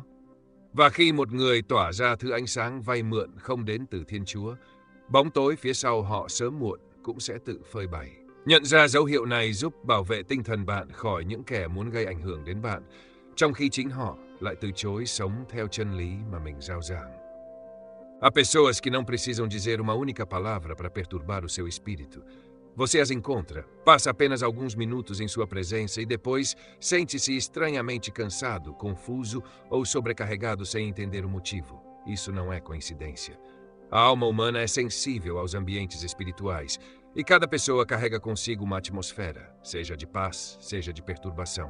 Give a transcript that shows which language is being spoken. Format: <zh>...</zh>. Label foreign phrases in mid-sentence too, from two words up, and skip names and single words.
<vi>Và khi một người tỏa ra thứ ánh sáng vay mượn không đến từ Thiên Chúa, bóng tối phía sau họ sớm muộn cũng sẽ tự phơi bày. Nhận ra dấu hiệu này giúp bảo vệ tinh thần bạn khỏi những kẻ muốn gây ảnh hưởng đến bạn, trong khi chính họ lại từ chối sống theo chân lý mà mình rao giảng.</vi> <pt>Há pessoas que não precisam dizer uma única palavra para perturbar o seu espírito. Você as encontra, passa apenas alguns minutos em sua presença e depois sente-se estranhamente cansado, confuso ou sobrecarregado sem entender o motivo. Isso não é coincidência. A alma humana é sensível aos ambientes espirituais e cada pessoa carrega consigo uma atmosfera, seja de paz, seja de perturbação.</pt>